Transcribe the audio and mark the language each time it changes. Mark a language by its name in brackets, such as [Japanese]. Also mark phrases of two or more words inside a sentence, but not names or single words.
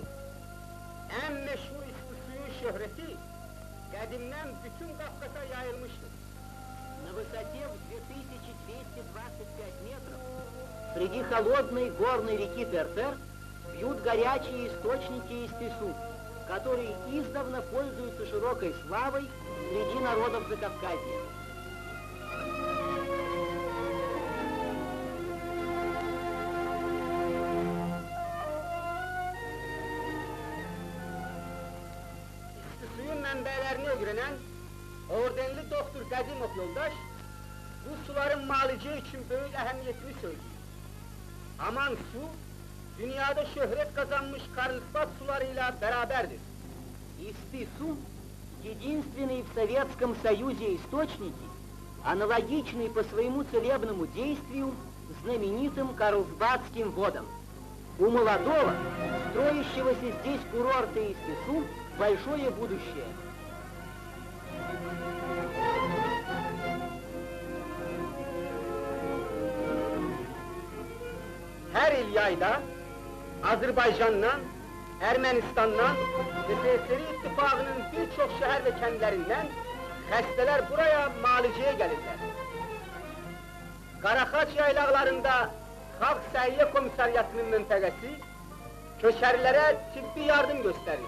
[Azerbaijani] En meşhur isti suyun şöhreti, qədimdən bütün Qafqaza yayılmıştır. [Russian] На высоте в 2225 метров среди холодной горной реки Тертер бьют горячие источники Истису, которые издавна пользуются широкой славой среди народов Закавказья. [Azerbaijani] Suyun mənbələrini öyrənən ordenli doktor Qədimov yoldaş bu suların malicə üçün böyük əhəmiyyətini söylüyor. [Turkish] Aman su, dünyada şöhrət kazanmış Karlsbad sularıyla beraberdir. [Russian] Истису — единственный в Советском Союзе источники, аналогичный по своему целебному действию знаменитым Карлсбадским водам. У молодого, строящегося здесь курорта Истису, большое будущее. [Turkish] Her il yayda Azerbaycan'dan, Ermenistan'dan ve SSR İttifakı'nın birçok şehir ve kentlerinden xəstələr buraya maliceye gelirler. [Azerbaijani] Qaraxaç yaylaqlarında Xalq Səhiyyə Komissariatının məntəqəsi köçərilere tibbi yardım gösterir.